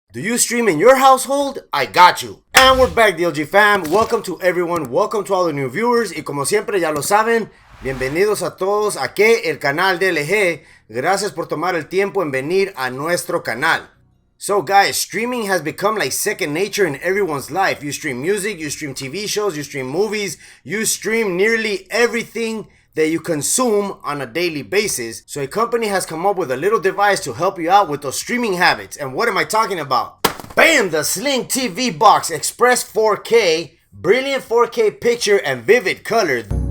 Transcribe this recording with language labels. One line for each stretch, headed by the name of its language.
English: Do you stream in your household? I got you. And we're back, DLG fam. Welcome to everyone. Welcome to all the new viewers.
Spanish: Y como siempre ya lo saben, bienvenidos a todos aquí el canal DLG. Gracias por tomar el tiempo en venir a nuestro canal.
English: So guys, streaming has become like second nature in everyone's life. You stream music, you stream TV shows, you stream movies, you stream nearly everything that you consume on a daily basis. So a company has come up with a little device to help you out with those streaming habits. And what am I talking about? Bam! The Sling TV Box Express 4K, brilliant 4K picture and vivid color.